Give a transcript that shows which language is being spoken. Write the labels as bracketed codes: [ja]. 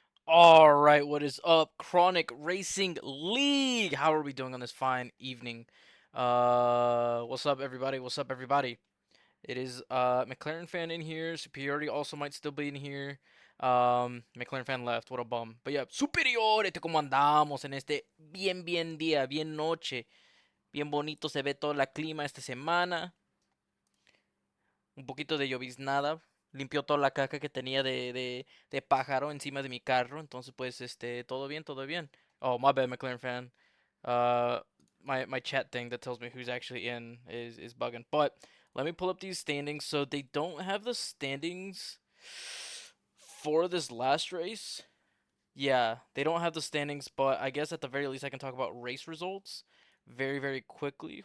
[en] All right, what is up, Kronik Racing League? How are we doing on this fine evening? What's up, everybody? What's up, everybody? It is McLaren fan in here. Superiority also might still be in here. McLaren fan left. What a bum. But yeah, [es] Superiority, ¿cómo andamos en este bien día, bien noche? Bien bonito se ve toda la clima esta semana. Un poquito de lloviznada. Limpió toda la caca que tenía de pájaro encima de mi carro. Entonces, pues, todo bien, todo bien. [en] Oh, my bad, McLaren fan. Uh, my chat thing that tells me who's actually in is bugging. But let me pull up these standings. So they don't have the standings for this last race. Yeah, they don't have the standings, but I guess at the very least I can talk about race results very quickly.